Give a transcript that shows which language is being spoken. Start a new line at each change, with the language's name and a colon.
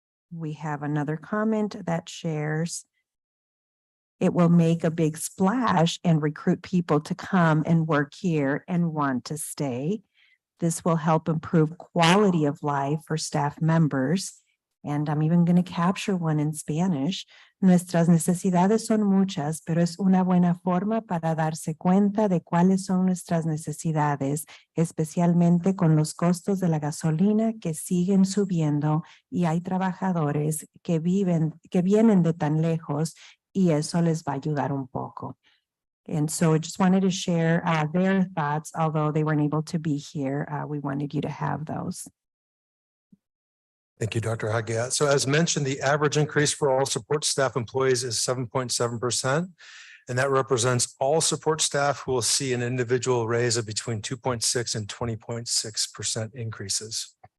English: We have another comment that shares, it will make a big splash and recruit people to come and work here and want to stay. This will help improve quality of life for staff members. And I'm even going to capture one in Spanish.
Spanish: Nuestras necesidades son muchas, pero es una buena forma para darse cuenta de cuáles son nuestras necesidades, especialmente con los costos de la gasolina que siguen subiendo y hay trabajadores que vienen de tan lejos y eso les va a ayudar un poco.
English: And so I just wanted to share their thoughts, although they weren't able to be here. We wanted you to have those. Thank you, Dr. Hagiat. So as mentioned, the average increase for all support staff employees is 7.7%. And that represents all support staff who will see an individual raise of between 2.6 and 20.6% increases.